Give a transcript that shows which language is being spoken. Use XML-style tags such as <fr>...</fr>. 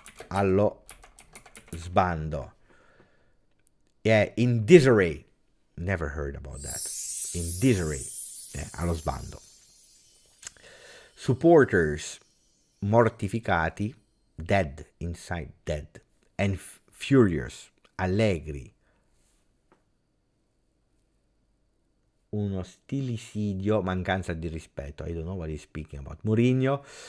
<it>Allo sbando.</it> <en>Yeah, in disarray. Never heard about that. In disarray. Yeah,</en> <it>allo sbando.</it> <en>Supporters mortificati, dead, inside dead, and furious. Allegri.</en> <it>Uno stilicidio, mancanza di rispetto.</it> <en>I don't know what he's speaking about. Mourinho.</en>